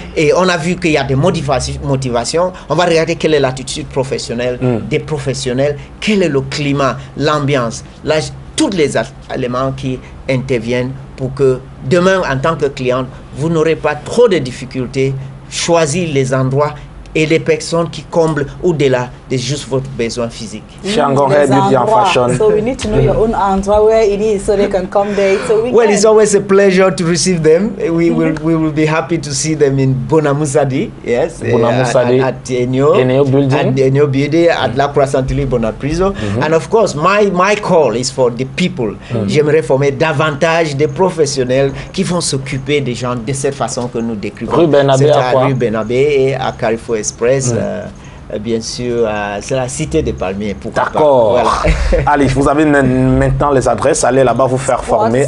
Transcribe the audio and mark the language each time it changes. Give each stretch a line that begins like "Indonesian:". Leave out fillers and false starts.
French: Et on a vu qu'il y a des motivations. On va regarder quelle est l'attitude professionnelle des professionnels, quel est le climat, l'ambiance, tous les éléments qui interviennent pour que demain, en tant que client, vous n'aurez pas trop de difficultés, choisir les endroits et les personnes qui comblent au-delà de juste votre besoin physique.
English: Shanghai Beauty and Fashion. So we need to know your own endroit where it is so they can come there. So well, it's always a pleasure to receive them. We will be happy to see them in Bonamusadi, yes, at Enyo building, at La Croissantili Bonapriso. And of course, my call is for the people.
French: J'aimerais former davantage de professionnels qui vont s'occuper des gens de cette façon que nous décrivons. Rue Benabé à quoi? Rue Benabé et à Carrefour Express. Bien sûr, c'est la cité des Palmiers. D'accord. Voilà. Allez, vous avez maintenant les adresses. Allez là-bas vous faire former.